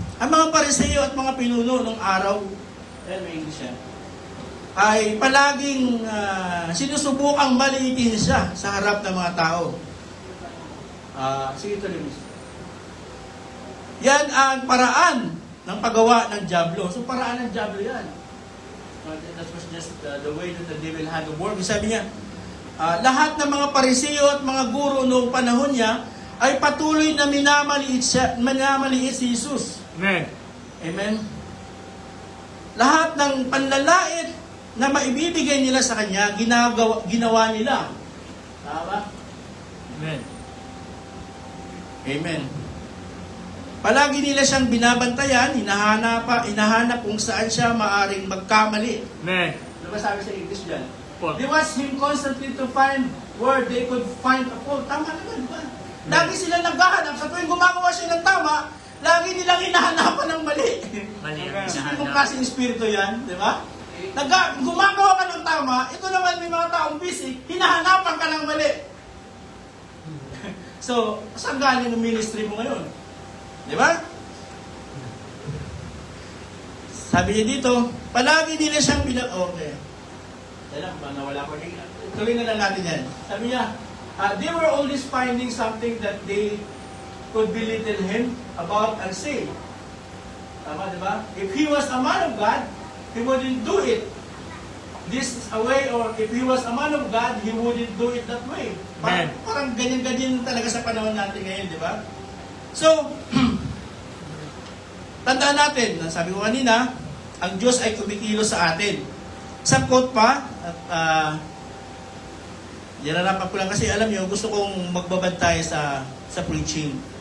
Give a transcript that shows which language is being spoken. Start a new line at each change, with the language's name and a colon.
Filipino: Ang mga Pariseo at mga pinuno ng araw, may English yan, ay palaging sinusubukang maliitin siya sa harap ng mga tao. Sige ito rin. Yan ang paraan ng paggawa ng dyablo. So paraan ng dyablo yan.
English: That was just the way that the devil had to work.
Filipino: Sabi niya, lahat ng mga Pariseo at mga guro noong panahon niya ay patuloy na minamaliit si Jesus. Amen. Amen. Lahat ng panlalait na maibibigay nila sa Kanya, ginawa nila. Tama? Amen. Amen. Palagi nila siyang binabantayan, hinahanap kung saan siya maaring magkamali. Amen. Ano ba sabi sa English dyan? Po.
English: They watch him constantly to find where they could find a fault.
Filipino: Tama naman ba? Lagi sila naghahanap. Sa tuwing gumagawa siya ng tama, lagi nilang hinahanapan ng mali. Mali ang Isipin mong klaseng espiritu yan, di ba? Gumagawa ka ng tama, ito naman may mga taong busy, hinahanapan ka ng mali. So, saan galing ang ministry mo ngayon? Di ba? Sabi niya dito, palagi nila siyang okay. Kailan ba nawala ko rin? Tuloy na lang natin yan. Sabi niya,
English: they were always finding something that they could belittle him about and say.
Filipino: Tama, di ba?
English: If he was a man of God, he wouldn't do it this is a way, or if he was a man of God, he wouldn't do it that way.
Filipino: Parang ganyan-ganyan talaga sa panahon natin ngayon, di ba? So, tandaan natin, sabi ko kanina, ang Diyos ay kumikilos sa atin. Isang quote pa, at yararapan ko lang kasi alam niyo, gusto kong magbabad tayo sa preaching.